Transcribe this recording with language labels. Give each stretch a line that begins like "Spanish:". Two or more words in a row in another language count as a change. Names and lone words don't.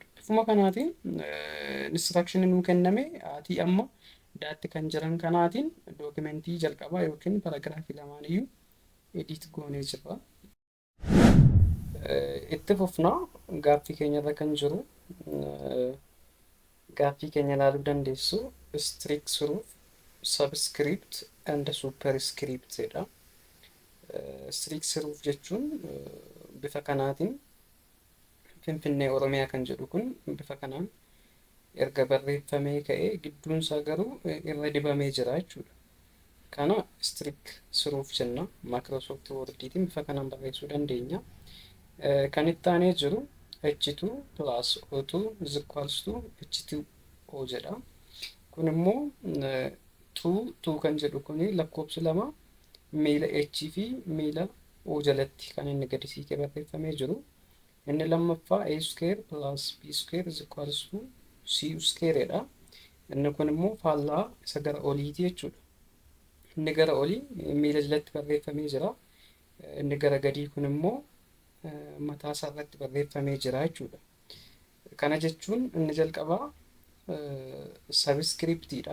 Oromo: Bifuma kanaatiin instruction nuu kenname aatii amma daatti kan jiran kanaatiin dookimentii jalqabaa yookiin paragraafii lamaan iyyuu edit goonee jirra. Itti fufnaa gaaffii keenyarra kan jiru gaaffii keenya ilaaluu dandeessu
English: strict proof subscript and superscript
Oromo: jedha.
English: Strict proof
Oromo: jechuun bifa kanaatiin Finfinnee Oromiyaa kan jedhu kun bifa kanaan erga barreeffamee ka'ee gidduun isaa garuu irra dibamee jira jechuudha. Kana
English: strict proof
Oromo: jenna. Microsoft Word'tiin bifa kanaan barreessuu dandeenya. Kan itti aanee jiru
English: H2 plus O2 is equals to H2O
Oromo: jedha. Kun immoo 2 kan jedhu kuni lakkoofsi lama miila H fi miila O jalatti kan inni gadi siqee barreeffamee jiru.
English: Inni lammaffaa A square plus B square is equals to C square dha.
Oromo: Inni kun immoo faallaa isa gara oliiti jechuudha. Inni gara olii miila jalatti barreeffamee jira. Inni gara gadii kun immoo mataa isaa irratti barreeffamee jira jechuudha. Kana jechuun inni jalqabaa sabscriptiidha.